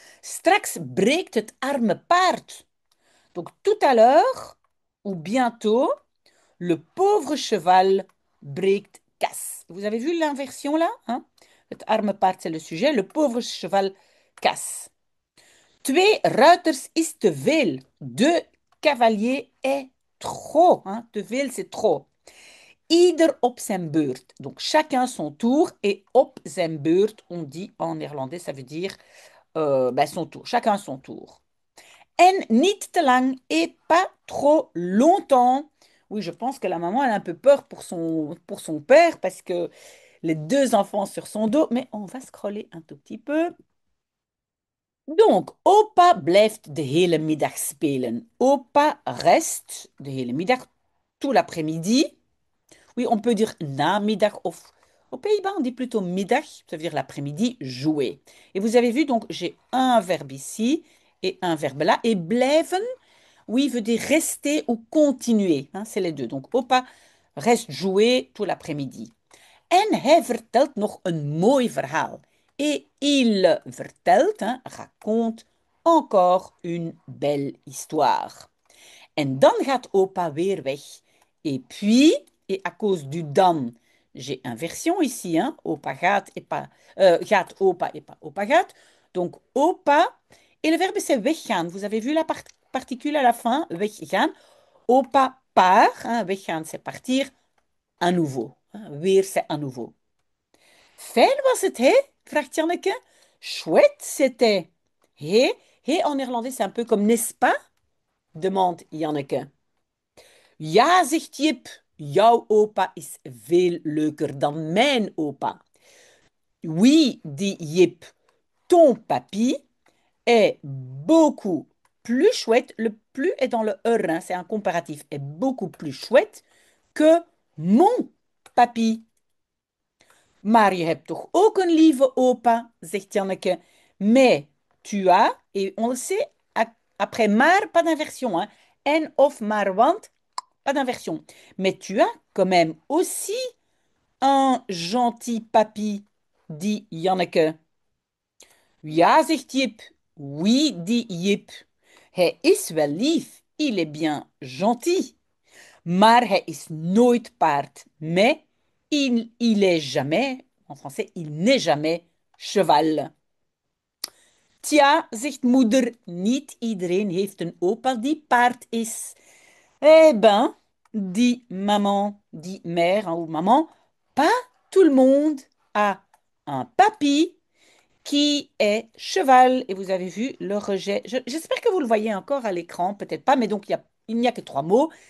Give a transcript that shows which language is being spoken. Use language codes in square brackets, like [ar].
[nl] Straks breekt het arme paard. [fr] Donc tout à l'heure, ou bientôt, le pauvre cheval breekt casse. Vous avez vu l'inversion là, hein? Het arme paard, c'est le sujet. Le pauvre cheval casse. [nl] Twee ruiters is te veel. [fr] Deux cavaliers est trop. Hein? Te veel, c'est trop. [nl] Ieder op zijn beurt. [fr] Donc chacun son tour. Et [nl] op zijn beurt, [fr] on dit en néerlandais, ça veut dire ben, son tour. Chacun son tour. [nl] En niet te lang [fr] et pas trop longtemps. Oui, je pense que la maman elle a un peu peur pour son père parce que les deux enfants sur son dos. Mais on va scroller un tout petit peu. [nl] Donc, opa blijft de hele middag spelen. [fr] Opa reste [nl] de hele middag, [fr] tout l'après-midi. Oui, on peut dire namiddag of aux Pays-Bas, on dit plutôt middag, ça veut dire l'après-midi, jouer. Et vous avez vu, donc j'ai un verbe ici et un verbe là. Et blijven, oui, veut dire rester ou continuer. Hein, c'est les deux. Donc, opa reste jouer tout l'après-midi. [nl] En hij vertelt nog een mooi verhaal. [fr] Et il vertelt, hein, raconte encore une belle histoire. [nl] En dan gaat opa weer weg. [fr] Et puis, et à cause du dan, j'ai inversion ici, hein, opa gaat, et pas, gaat opa et pas opa gaat. Donc opa, et le verbe c'est weggaan. Vous avez vu la particule à la fin, weggaan. Opa part, hein, weggaan c'est partir, à nouveau. [nl] Hein, weer [fr] c'est à nouveau. [nl] Fijn was het, hè? Vraagt Janneke. [fr] Chouette, c'était. Hé, hé en néerlandais, c'est un peu comme n'est-ce pas? Demande Janneke. [nl] Ja, zegt Jip. Jouw opa is veel leuker dan mijn opa. [fr] Oui, dit Jip. Ton papy est beaucoup plus chouette. Le plus est dans le er, hein, c'est un comparatif. Est beaucoup plus chouette que mon papy. [nl] Maar je hebt toch ook een lieve opa, zegt Janneke. [fr] Mais tu as, et on le sait, après maar, pas d'inversion. Hein. En of maar want, pas d'inversion. Mais tu as quand même aussi un gentil papy, dit Janneke. [nl] Ja, zegt Jip. [fr] Oui, dit Jip. [nl] Hij is wel lief, [fr] il est bien gentil. [nl] Maar hij is nooit paard. [fr] Mais il est jamais, en français, il n'est jamais cheval. [nl] Tja, zegt moeder, niet iedereen heeft een opa die paard is. [fr] Eh ben, dit maman, dit mère hein, ou maman, pas tout le monde a un papy qui est cheval. Et vous avez vu le rejet. J'espère que vous le voyez encore à l'écran, peut-être pas, mais donc il n'y a que trois mots.